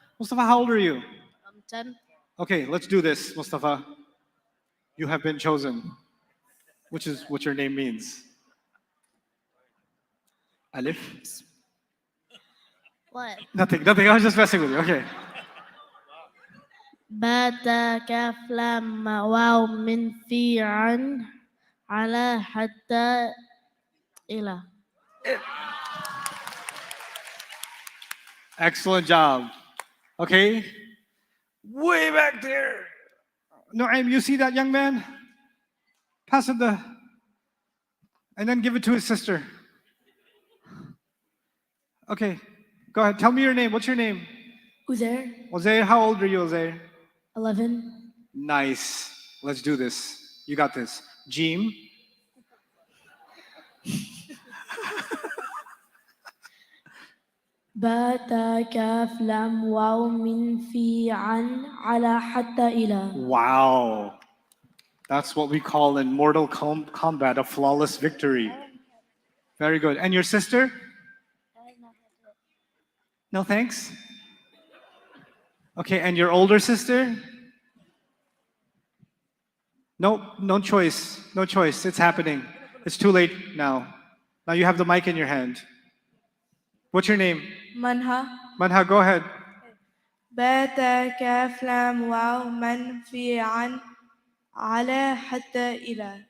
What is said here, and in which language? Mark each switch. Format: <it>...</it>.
<en>Mustafa, how old are you? I'm 10. Okay, let's do this, Mustafa. You have been chosen, which is what your name means. Alif? What? Nothing. I was just messing with you. Okay.</en> <ar>Bata kaf lam واو من في عن على حتى إلى.</ar> <en>Excellent job. Okay. Way back there. Noaim, you see that young man? Pass him the, and then give it to his sister. Okay, go ahead. Tell me your name. What's your name? Uzair, Ozair, how old are you, Ozair? 11. Nice. Let's do this. You got this. Jeem.</en> <ar>با تا كاف لام واو من في عن على حتى إلى.</ar> <en>Wow. That's what we call in Mortal Kombat a flawless victory. Very good. And your sister? No thanks? Okay, and your older sister? No, no choice. No choice. It's happening. It's too late now. Now you have the mic in your hand. What's your name?</en> <ar>منها</ar> <en>Manha, go ahead.</en> <ar>با تا كاف لام واو من في عن على حتى إلى.</ar>